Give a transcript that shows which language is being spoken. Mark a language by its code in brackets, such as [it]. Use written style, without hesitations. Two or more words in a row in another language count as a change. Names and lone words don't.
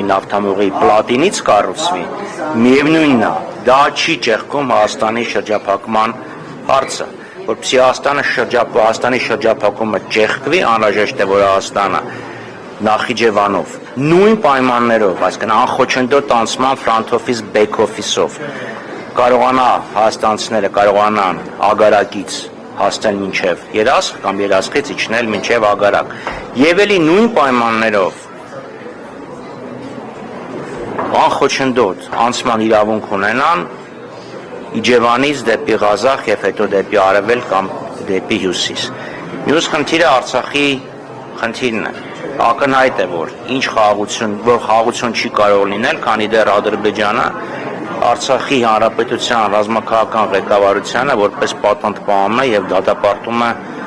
[hy] նավթամուղի պլատինից կառուցվի, միևնույնն է, դա չի ճեղքում Հայաստանի շրջափակման հարցը, որպեսզի Հայաստանի շրջափակումը ճեղքվի, անհրաժեշտ է, որ Հայաստանը Նախիջևանով նույն պայմաններով, այսինքն անխոչնդոտ անցման [en] front office back office- [hy] ով կարողանա հայաստանցիները կարողանան ագարակից հասնել մինչև երասխ կամ երասխից իջնել մինչև ագարակ եւ էլի նույն պայմաններով անխոչնդոտ անցման իրավունք ունենան Իջևանից դեպի Ղազախ եւ հետո դեպի Արևելք կամ դեպի Հյուսիս։ Մյուս խնդիրը Արցախի խնդիրն է։ Ակնհայտ է, որ ինչ խաղաղություն չի կարող լինել, քանի դեռ Ադրբեջանը Արցախի հանրապետության ռազմաքաղաքական ղեկավարությանը որպես պատանդպանում է եւ դատապարտում է